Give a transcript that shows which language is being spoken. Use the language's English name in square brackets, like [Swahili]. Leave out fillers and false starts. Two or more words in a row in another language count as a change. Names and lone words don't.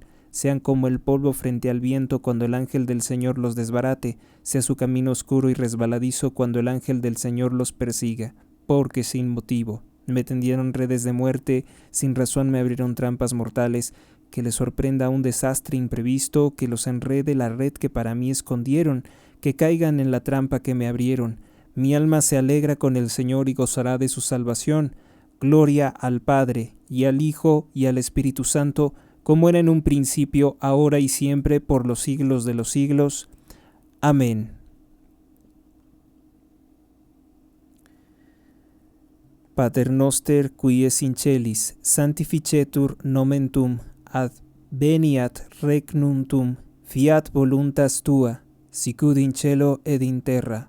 [Spanish] Sean como el polvo frente al viento cuando el ángel del Señor los desbarate, sea su camino oscuro y resbaladizo cuando el ángel del Señor los persiga, porque sin motivo me tendieron redes de muerte, sin razón me abrieron trampas mortales, que les sorprenda un desastre imprevisto, que los enrede la red que para mí escondieron, que caigan en la trampa que me abrieron. Mi alma se alegra con el Señor y gozará de su salvación. Gloria al Padre, y al Hijo, y al Espíritu Santo, como era en un principio, ahora y siempre, por los siglos de los siglos. Amén. [Latin] Pater noster, qui es in celis, sanctificetur nomen tuum, adveniat regnum tuum, fiat voluntas tua, sicud in cielo ed in terra.